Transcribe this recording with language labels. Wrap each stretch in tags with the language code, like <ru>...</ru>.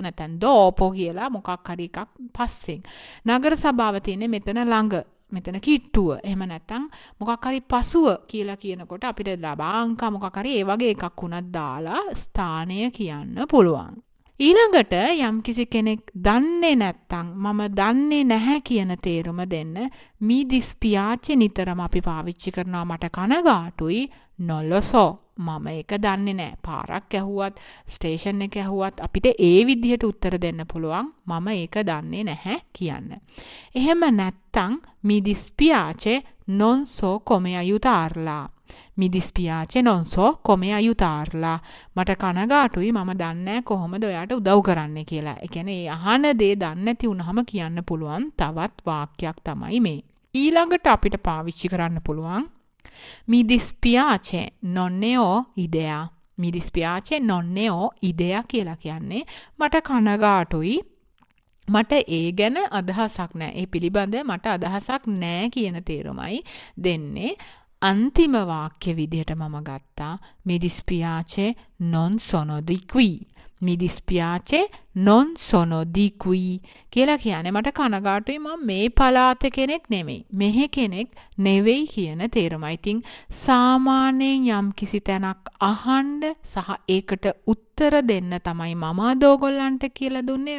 <si>නැත්නම් dopo කියලා මොකක් හරි එකක් පස්සෙන්. නගර සභාව තියෙන්නේ මෙතන ළඟ. මෙතන කිට්ටුව. එහෙම නැත්නම් මොකක් හරි පසුව කියලා කියනකොට අපිට ලබාංක මොකක් හරි ඒ වගේ එකක් උනත් දාලා ස්ථානය කියන්න පුළුවන්. ඊළඟට යම්කිසි කෙනෙක් දන්නේ නැත්නම් මම දන්නේ නැහැ කියන තේරුම දෙන්න</si> <it>mi dispiace</it> <si>නිතරම අපි පාවිච්චි කරනවා මට කනගාටුයි</si> <it>non lo so.</it> <si>මම ඒක දන්නේ නැහැ. පාරක් ඇහුවත් ස්ටේෂන් එක ඇහුවත් අපිට ඒ විදිහට උත්තර දෙන්න පුළුවන් මම ඒක දන්නේ නැහැ කියන්න. එහෙම නැත්නම්</si> <it>mi dispiace non so come aiutarla. mi dispiace non so come aiutarla.</it> <si>මට කනගාටුයි මම දන්නේ නැහැ කොහොමද ඔයාට උදව් කරන්නේ කියලා. ඒ කියන්නේ අහන දේ දන්නේ නැති වුනහම කියන්න පුළුවන් තවත් වාක්‍යයක් තමයි මේ. ඊළඟට අපිට පාවිච්චි කරන්න පුළුවන්</si> <it>mi dispiace non ne ho idea. mi dispiace non ne ho idea</it> <si>කියලා කියන්නේ මට කනගාටුයි මට ඒ ගැන අදහසක් නෑ. ඒ පිළිබඳ මට අදහසක් නෑ කියන තේරුමයි දෙන්නේ. අන්තිම වාක්‍ය විදිහට මම ගත්තා</si> <it>mi dispiace non sono di qui. mi dispiace non sono di qui</it> <si>කියලා කියන්නේ මට කනගාටුයි මම මේ පළාත කෙනෙක් නෙමෙයි. මෙහෙ කෙනෙක් නෙවෙයි කියන තේරුමයි. ඉතින් සාමාන්‍යයෙන් යම් කිසි තැනක් අහන්න සහ ඒකට උත්තර දෙන්න තමයි මම අද ඔයගොල්ලන්ට කියලා දුන්නේ.</si>